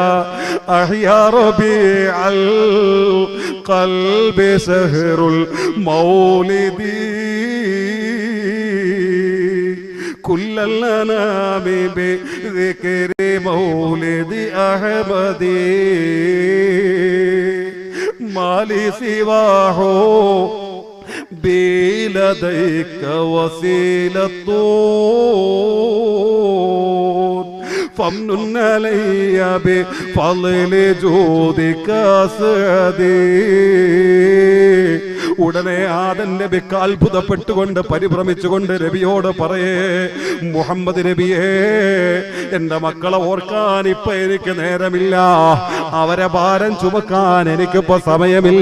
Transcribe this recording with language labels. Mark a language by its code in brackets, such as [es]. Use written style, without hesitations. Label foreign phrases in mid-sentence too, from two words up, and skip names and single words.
[ar] أحيا ربيع القلب سحر المولد كل الأنام بذكر مولد أحمد ما لي سواه بلديك وسيلة فامنن علي بفضل جودك سعدي. [ml] ഉടനെ ആദം നബിക്ക് അത്ഭുതപ്പെട്ടുകൊണ്ട് പരിഭ്രമിച്ചുകൊണ്ട് നബിയോട് പറയേ, മുഹമ്മദ് നബിയേ, എന്റെ മക്കളെ ഓർക്കാൻ ഇപ്പൊ എനിക്ക് നേരമില്ല, അവരെ ഭാരം ചുമക്കാൻ എനിക്കിപ്പോ സമയമില്ല.